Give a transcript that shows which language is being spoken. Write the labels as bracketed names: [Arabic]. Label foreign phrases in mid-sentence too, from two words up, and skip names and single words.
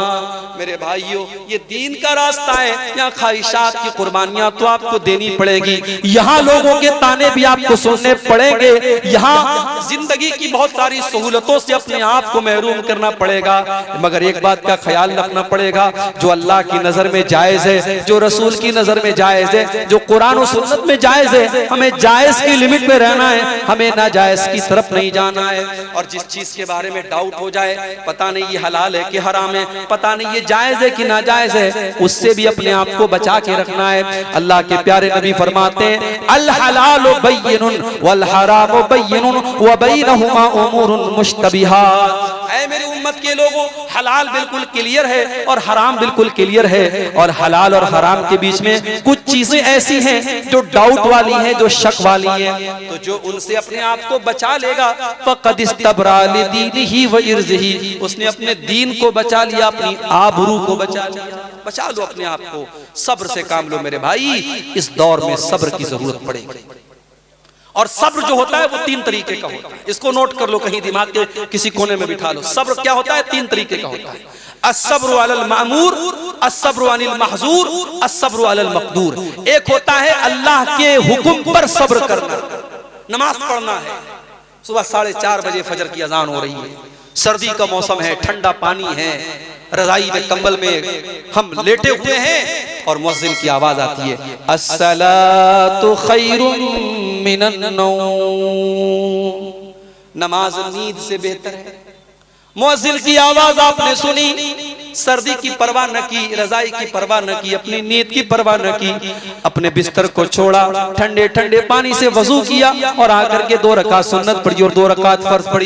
[Hindi] मेरे भाइयों ये दीन का रास्ता है, यहाँ ख्वाहिशात की कुर्बानियां तो आपको देनी पड़ेगी, यहाँ लोगों के ताने भी आपको सुनने पड़ेंगे, यहाँ जिंदगी की बहुत सारी सहूलतों से अपने आप को महरूम करना पड़ेगा, मगर एक बात का ख्याल रखना पड़ेगा, जो अल्लाह की नजर में जायज है, जो रसूल की नजर में जायज है, जो कुरान और सुन्नत में जायज है, हमें जायज की लिमिट में रहना है, हमें नाजायज की तरफ नहीं जाना है। और जिस चीज के बारे में डाउट हो जाए, पता नहीं ये हलाल है कि हराम है, पता नहीं ये जायज है कि नाजायज है, उससे भी अपने आप को बचा के रखना है। अल्लाह के प्यारे नबी फरमाते हैं [Arabic] الحلال بين والحرام بين وبينهما أمور مشتبهات. [Hindi] ऐ मेरी उम्मत के लोगों, हलाल बिल्कुल क्लियर है और हराम बिल्कुल क्लियर है, और हलाल और हराम के बीच में कुछ चीजें ऐसी हैं जो डाउट वाली हैं, जो शक वाली हैं। तो जो उनसे अपने आप को बचा लेगा [Arabic] فقد استبرأ لدينه وعرضه, [Hindi] उसने अपने दीन को बचा लिया, अपनी आबरू को बचा लिया। बचा लो अपने आप को, सब्र से काम लो मेरे भाई, इस दौर में सब्र की जरूरत पड़ेगी। और सब्र जो होता है वो 3 तरीके का होता है, इसको नोट कर लो, कहीं दिमाग के किसी कोने में बिठा लो। सब्र क्या होता है? 3 तरीके का होता है। [Arabic] الصبر على المأمور، الصبر عن المحظور، الصبر على المقدور. [Hindi] एक होता है अल्लाह के हुक्म पर सब्र करना, नमाज पढ़ना है, सुबह 4:30 बजे फजर की अजान हो रही है, सर्दी का मौसम है, ठंडा पानी है, रजाई में कंबल में हम लेटे हुए हैं और मुअज्जिन की आवाज आती है [Arabic] الصلاة خير من النوم, [Hindi] नमाज नींद से बेहतर है। मुअज्जिन की आवाज आपने सुनी, सर्दी की परवाह न की, रजाई की परवाह न की, अपनी नींद की परवाह न की, अपने बिस्तर को छोड़ा, ठंडे ठंडे पानी से वजू किया और आकर के 2 रकात सुन्नत पढ़ी और 2 रकात फर्ज पढ़ी।